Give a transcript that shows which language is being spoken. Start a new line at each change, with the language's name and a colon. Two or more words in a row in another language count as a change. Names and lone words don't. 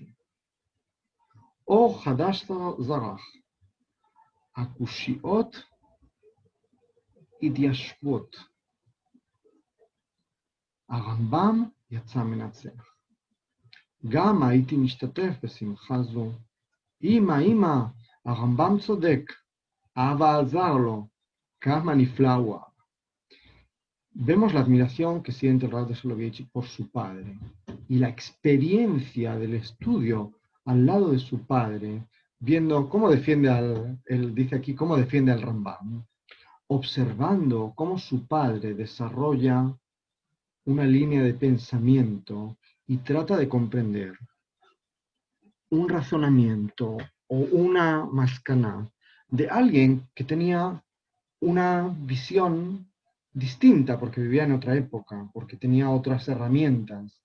Hebrew: אור חדש זרח, הקושיות התיישבות. הרמב"ם יצא מנצח. גם הייתי משתתף בשמחה זו. אמא, הרמב"ם צודק, אבא עזר לו, כמה נפלא הוא אבא.
Spanish: Vemos la admiración que siente el Rav de Soloveitchik por su padre y la experiencia del estudio al lado de su padre, viendo cómo defiende él dice aquí, cómo defiende al Rambam, observando cómo su padre desarrolla una línea de pensamiento y trata de comprender un razonamiento o una mascaná de alguien que tenía una visión distinta porque vivía en otra época, porque tenía otras herramientas.